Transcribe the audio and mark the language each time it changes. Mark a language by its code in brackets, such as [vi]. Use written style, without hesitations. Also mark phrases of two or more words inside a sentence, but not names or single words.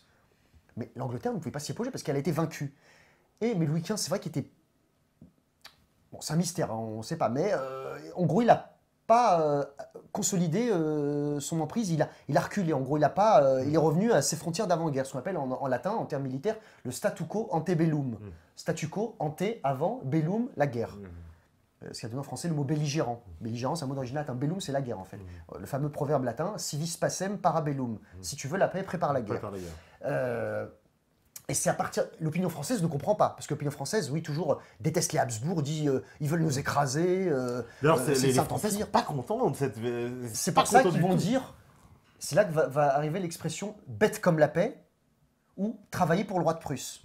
[fr] Mais l'Angleterre ne pouvait pas s'y opposer parce qu'elle a été vaincue. Mais Louis XV, c'est vrai qu'il était... Bon, c'est un mystère, hein, on ne sait pas. Mais en gros, il n'a pas consolidé son emprise. Il a reculé. En gros, il est revenu à ses frontières d'avant-guerre. Ce qu'on appelle en latin, en termes militaires, le [la] statu quo ante bellum. Statu quo, ante, [fr] avant, bellum, la guerre. Ce qui a donné en français le mot belligérant. Belligérant, c'est un mot d'origine latin. Bellum, c'est la guerre, en fait. Le fameux proverbe latin, [la] si vis pacem, para bellum. [fr] Si tu veux la paix, prépare la guerre. Et c'est à partir... L'opinion française ne comprend pas. Parce que l'opinion française, oui, toujours déteste les Habsbourg, dit ils veulent nous écraser. D'ailleurs, les Français sont pas contents de cette... C'est pour ça qu'ils vont dire... C'est là que va arriver l'expression « bête comme la paix » ou « travailler pour le roi de Prusse ».